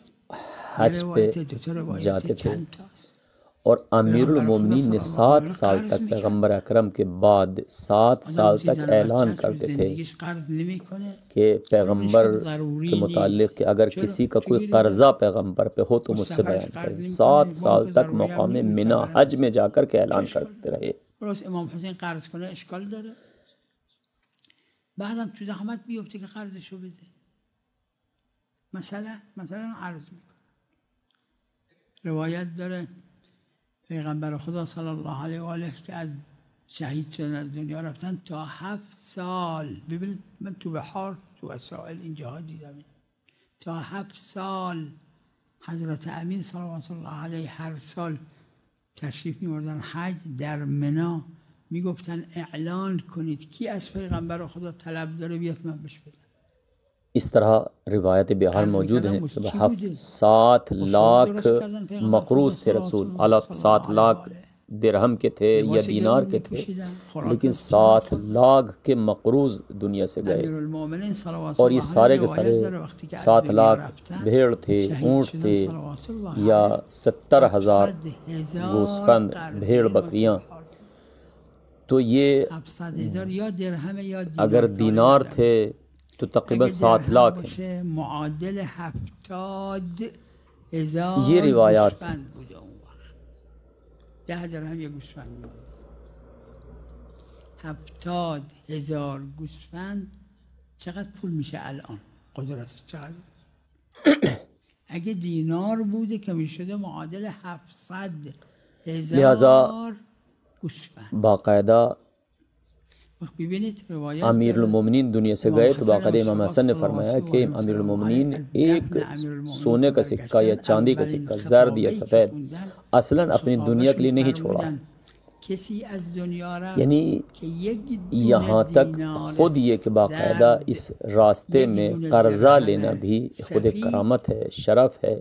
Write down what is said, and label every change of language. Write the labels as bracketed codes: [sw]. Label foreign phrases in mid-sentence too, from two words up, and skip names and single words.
[ur] حج پہ جاتے تھے اور امیر المومنین نے 7 سال تک پیغمبر اکرم کے بعد 7 سال تک اعلان کرتے تھے کہ پیغمبر کے متعلق کہ اگر کسی کا کوئی قرضہ پیغمبر پہ ہو تو مجھ سے بیان کریں. 7 سال تک مقام منی حج میں جا کر کے اعلان کرتے رہے. [fa] امام حسین قرض کنه اشکال داره؟ بعدم تو زحمت بیفته که قرضشو بده. مثلا عرض میکنم روایت داره پیغمبر خدا [ar] صلی الله علیه و آله [fa] که از شهید شدن از دنیا رفتن تا 7 سال. ببینید من تو بحار تو وسائل اینجاها دیدم تا 7 سال حضرت امین [ar] صلوات الله علیه [fa] هر سال تشریف می‌بردن حج در منی، میگفتن اعلان کنید کی از پیغمبر خدا طلب داره بیاد من بهش بدم. [ur] اس طرح روایت بہار موجود ہیں کہ 7 لاکھ مقروض تھے رسول اعلیٰ، 7 لاکھ درہم کے تھے یا دینار کے تھے، لیکن 7 لاکھ کے مقروض دنیا سے گئے، اور یہ سارے کے سارے 7 لاکھ بھیڑ تھے، اونٹ تھے، یا 70,000 گوسفند بھیڑ بکریاں. تو یہ اگر دینار تھے تو تقریباً 7 لاکھ ہیں. معادل 70,000 یہ روایات [fa] 10 درهم یک گوسفند بود. 70,000 گوسفند چقدر پول میشه الان؟ قدرتش چقدر؟ اگه دینار بوده که میشده معادل 700,000 گوسفند. [ur] باقاعدہ امیر المومنین دنیا سے گئے تو باقاعدہ امام حسن نے فرمایا کہ امیر المومنین ایک سونے کا سکہ یا چاندی کا سکہ زرد یا سفید اصلاً اپنی دنیا کے لیے نہیں چھوڑا. یعنی یہاں تک خود یہ کہ باقاعدہ اس راستے میں قرضہ لینا بھی خود ایک کرامت ہے، شرف ہے.